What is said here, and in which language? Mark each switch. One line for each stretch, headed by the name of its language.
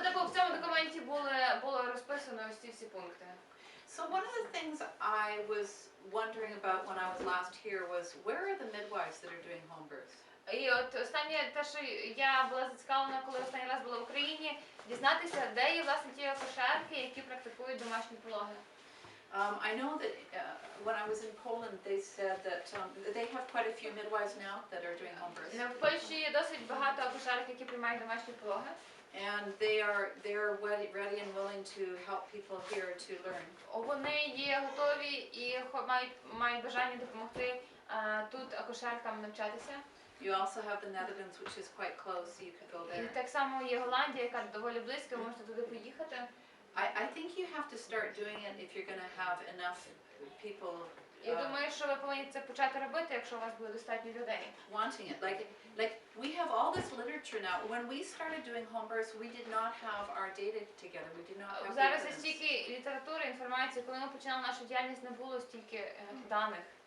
Ukrainian: В цьому документі було розписано ось ці всі пункти.
English: So one of the things I was wondering about when I was last here was, where are the midwives that are doing home births?
Ukrainian: І от останнє те, що я була зацікавлена, коли останній раз була в Україні, дізнатися, де є власне ті акушерки, які практикують домашні пологи.
English: I know that when I was in Poland, they said that they have quite a few midwives now that are doing home births.
Ukrainian: В Польщі є досить багато акушерок, які приймають домашні пологи.
English: And they are ready and willing to help people here to learn.
Ukrainian: Вони є готові і мають бажання допомогти тут акушеркам навчатися.
English: You also have the Netherlands, which is quite close, so you could go
Ukrainian: І
English: there.
Ukrainian: так само є Голландія, яка доволі близько, ви можете туди поїхати.
English: I think you have to start doing it if you're going to have enough people
Ukrainian: Я думаю, що ви повинні це почати робити, якщо у вас буде достатньо людей.
English: wanting it. Like we have all this literature now. When we started doing home births, we did not have our data together. We did not have the
Ukrainian: Зараз є
English: evidence.
Ukrainian: стільки літератури, інформації. Коли ми починали нашу діяльність, не було стільки даних.